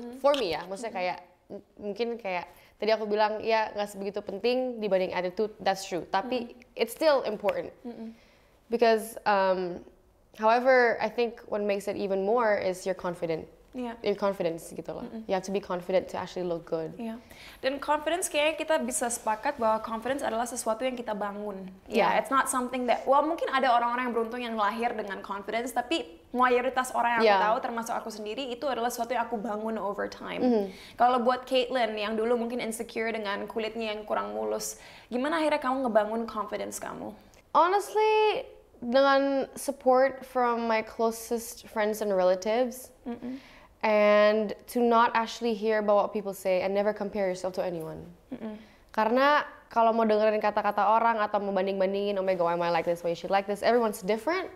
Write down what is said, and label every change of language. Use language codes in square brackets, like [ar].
[en] For me [id] ya, maksudnya kayak, mungkin kayak, tadi aku bilang, ya nggak sebegitu penting dibanding attitude, [en] that's true. [id] Tapi [en] it's still important. Because, however, I think what makes it even more is you're confident. Yeah. Your confidence [id] gitu loh. [en] You have to be confident to actually look good. Yeah. [id] Dan confidence kayaknya kita bisa sepakat bahwa confidence adalah sesuatu yang kita bangun. [en] Yeah. It's not something that, well [id] mungkin ada orang-orang yang beruntung yang lahir dengan confidence, tapi mayoritas orang yang aku tahu, termasuk aku sendiri, itu adalah sesuatu yang aku bangun [en] over time. [id] Kalau buat Caitlyn yang dulu mungkin insecure dengan kulitnya yang kurang mulus, gimana akhirnya kamu ngebangun confidence kamu? [en] Honestly, [id] dengan [en] support from my closest friends and relatives, and to not actually hear about what people say and never compare yourself to anyone. [id] Karena kalau mau dengerin kata-kata orang atau mau banding-bandingin, [en] oh my god, why am I like this, why you should like this, everyone's different.